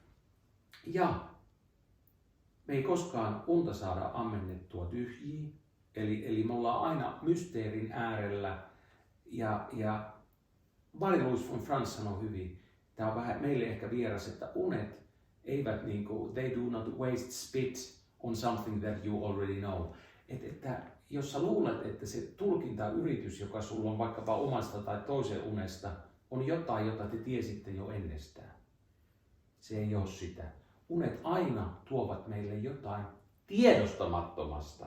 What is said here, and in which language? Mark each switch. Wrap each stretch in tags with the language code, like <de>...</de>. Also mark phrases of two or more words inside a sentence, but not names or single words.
<fi>Ja me ei koskaan unta saada ammennettua tyhjiin. Eli me ollaan aina mysteerin äärellä. Ja Marie-Louise von Franz sanoi hyvin, tämä on vähän meille ehkä vieras, että unet eivät</fi> <en>they do not waste spit on something that you already know.</en> <fi>Että jos sä luulet, että se tulkintayritys, joka sulla on vaikkapa omasta tai toisen unesta, on jotain, jota te tiesitte jo ennestään. Se ei ole sitä. Unet aina tuovat meille jotain tiedostamattomasta.</fi>